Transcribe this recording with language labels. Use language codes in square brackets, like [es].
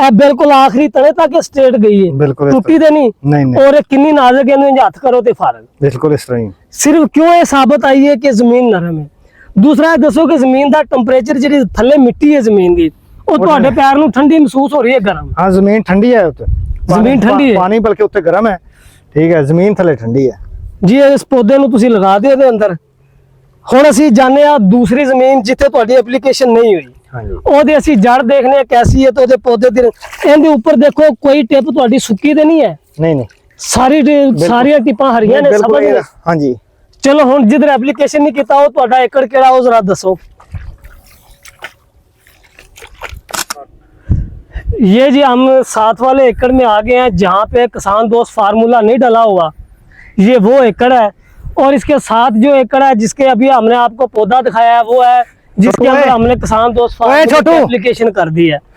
[pa] ਇਹ ਬਿਲकुल ਆਖਰੀ ਤਣੇ ਤੱਕ ਸਟੇਟ ਗਈ ਹੈ, [hi] बिल्कुल इस [pa] ਟੁੱਟੀ ਤੇ ਨਹੀਂ। [hi] तरह। नहीं नहीं [pa] ਔਰ ਇਹ ਕਿੰਨੀ ਨਾਜ਼ੁਕ ਹੈ, ਇਹਨੂੰ ਇੰਜ ਹੱਥ ਕਰੋ ਤੇ ਫਰਕ। [hi] बिल्कुल इस तरह ही। [pa] ਸਿਰਫ ਕਿਉਂ ਇਹ ਸਾਬਤ ਆਈ ਹੈ ਕਿ ਜ਼ਮੀਨ ਨਰਮ ਹੈ। ਦੂਸਰਾ ਇਹ ਦੱਸੋ ਕਿ ਜ਼ਮੀਨ ਦਾ ਟੈਂਪਰੇਚਰ ਜਿਹੜੀ ਥੱਲੇ ਮਿੱਟੀ ਹੈ ਜ਼ਮੀਨ ਦੀ, ਉਹ ਤੁਹਾਡੇ ਪੈਰ ਨੂੰ ਠੰਡੀ ਮਹਿਸੂਸ ਹੋ ਰਹੀ ਹੈ ਗਰਮ? हाँ जमीन ठंडी है उत्ते, ਜ਼ਮੀਨ ਠੰਡੀ ਹੈ पानी बल्कि उत्ते गर्म है, ठीक है, जमीन थले ठंडी है। ਜੀ। ਇਸ ਪੌਦੇ ਨੂੰ ਤੁਸੀਂ ਲਗਾ ਦਿਓ ਇਹਦੇ ਅੰਦਰ। ਹੁਣ ਅਸੀਂ ਜਾਣਦੇ ਆ ਦੂਸਰੀ ਜ਼ਮੀਨ ਜਿੱਥੇ ਤੁਹਾਡੀ ਐਪਲੀਕੇਸ਼ਨ ਨਹੀਂ ਹੋਈ, [hi] हाँ जी [pa] ਉਹਦੇ ਅਸੀਂ ਜੜ ਦੇਖਨੇ ਆ ਕੈਸੀ ਹੈ ਤੇ ਉਹਦੇ ਪੌਦੇ ਦੇ ਇਹਦੇ ਉੱਪਰ ਦੇਖੋ ਕੋਈ ਟਿਪ ਤੁਹਾਡੀ ਸੁੱਕੀ ਤੇ ਨਹੀਂ ਹੈ, [hi] नहीं नहीं [pa] ਸਾਰੀਆਂ ਟਿਪਾਂ ਹਰੀਆਂ ਨੇ [hi] बिल्कुल [pa] ਸਭ ਨੇ। [hi] हाँ जी। [pa] ਚਲੋ ਹੁਣ ਜਿੱਧਰ ਐਪਲੀਕੇਸ਼ਨ ਨਹੀਂ ਕੀਤਾ ਉਹ ਤੁਹਾਡਾ ਏਕੜ ਕਿਹੜਾ ਉਹ ਜ਼ਰਾ ਦੱਸੋ। [hi] ये जी हम 7 वाले एकड़ में आ गए हैं जहाँ पे किसान दोस्त फार्मूला नहीं डाला हुआ, ये वो एकड़ है। और इसके साथ जो एकड़ है जिसके अभी हमने आपको पौधा दिखाया है वो है जिसके अंदर हमने किसान दोस्त फार्मूले की एप्लीकेशन कर दी है।